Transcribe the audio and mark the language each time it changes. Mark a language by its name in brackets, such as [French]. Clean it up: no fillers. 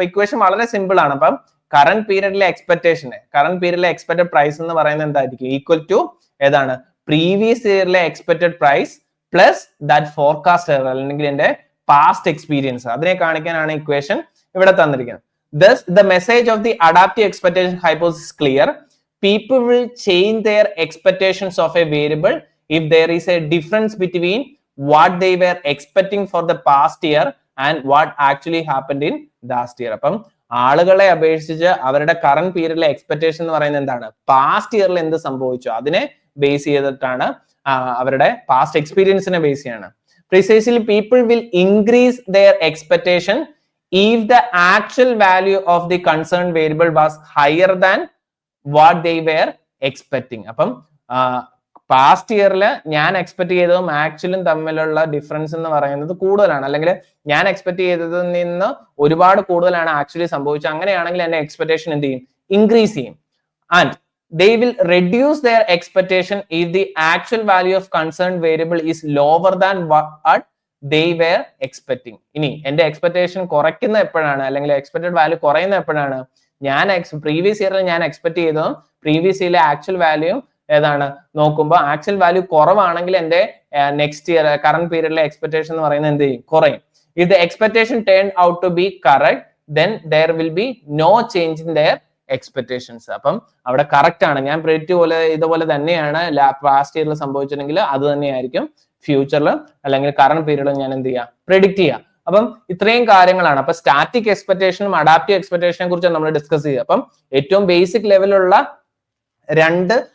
[Malayalam] അപ്പൊ ഇക്വേഷൻ വളരെ സിമ്പിൾ ആണ്. അപ്പം കറന്റ് പീരിയഡിലെ എക്സ്പെക്ടഡ് പ്രൈസ് എന്ന് പറയുന്നത് എന്തായിരിക്കും ഈക്വൽ ടു ഏതാണ് previous ഇയറിലെ expected price plus that forecast error അല്ലെങ്കിൽ എന്റെ പാസ്റ്റ് എക്സ്പീരിയൻസ്. അതിനെ കാണിക്കാനാണ് ഇക്വേഷൻ ഇവിടെ തന്നിരിക്കുന്നത്. [English] Thus, the message of the adaptive expectation hypothesis is clear. People will change their expectations of a variable if there is a difference between what they were expecting for the past year and what actually happened in last year. [Malayalam] അപ്പം ആളുകളെ അപേക്ഷിച്ച് അവരുടെ current പീരിയഡിലെ expectation എന്ന് പറയുന്നത് എന്താണ് past ഇയറിൽ എന്ത് സംഭവിച്ചു അതിനെ ബേസ് ചെയ്തിട്ടാണ്, അവരുടെ പാസ്റ്റ് എക്സ്പീരിയൻസിനെ ബേസ് ചെയ്യാണ്. [English] Precisely, people will increase their expectation if the actual value of the concerned variable was higher than what they were expecting. [Malayalam] അപ്പം പാസ്റ്റ് ഇയറിൽ ഞാൻ എക്സ്പെക്ട് ചെയ്തതും ആക്ച്വലും തമ്മിലുള്ള ഡിഫറൻസ് എന്ന് പറയുന്നത് കൂടുതലാണ്, അല്ലെങ്കിൽ ഞാൻ എക്സ്പെക്ട് ചെയ്തതിൽ നിന്ന് ഒരുപാട് കൂടുതലാണ് ആക്ച്വലി സംഭവിച്ചത്. അങ്ങനെയാണെങ്കിൽ എന്റെ എക്സ്പെക്ടേഷൻ എന്ത് ചെയ്യും ഇൻക്രീസ് ചെയ്യും. [English] And they will reduce their expectation if the actual value of concerned variable is lower than what they were expecting. [Malayalam] ഇനി എന്റെ എക്സ്പെക്ടേഷൻ കുറയ്ക്കുന്ന എപ്പോഴാണ് അല്ലെങ്കിൽ എക്സ്പെക്ടഡ് വാല്യൂ കുറയുന്ന എപ്പോഴാണ്, ഞാൻ പ്രീവിയസ് ഇയറിൽ ഞാൻ എക്സ്പെക്ട് ചെയ്തതും പ്രീവിയസ് ഇയറിലെ ആക്ച്വൽ വാല്യൂ ഏതാണ് നോക്കുമ്പോൾ ആക്ച്വൽ വാല്യൂ കുറവാണെങ്കിൽ എന്റെ നെക്സ്റ്റ് ഇയർ കറന്റ് പീരിയഡിലെ എക്സ്പെക്ടേഷൻ എന്ന് പറയുന്നത് എന്ത് ചെയ്യും കുറയും. [English] If the expectation turned out to be correct, then there will be no change in their expectations. [Malayalam] അപ്പം അവിടെ കറക്റ്റ് ആണ്, ഞാൻ പ്രെഡിക്റ്റ് പോലെ ഇതുപോലെ തന്നെയാണ് പാസ്റ്റ് ഇയറിൽ സംഭവിച്ചിട്ടുണ്ടെങ്കിൽ അത് തന്നെയായിരിക്കും ഫ്യൂച്ചറിൽ അല്ലെങ്കിൽ കറന്റ് പീരീഡിൽ ഞാൻ എന്ത് ചെയ്യാം പ്രെഡിക്റ്റ് ചെയ്യാം. അപ്പം ഇത്രയും കാര്യങ്ങളാണ്. അപ്പൊ സ്റ്റാറ്റിക് എക്സ്പെക്ടേഷനും അഡാപ്റ്റീവ് എക്സ്പെക്ടേഷനെ കുറിച്ച് നമ്മൾ ഡിസ്കസ് ചെയ്യുക. അപ്പം ഏറ്റവും ബേസിക് ലെവലിലുള്ള രണ്ട്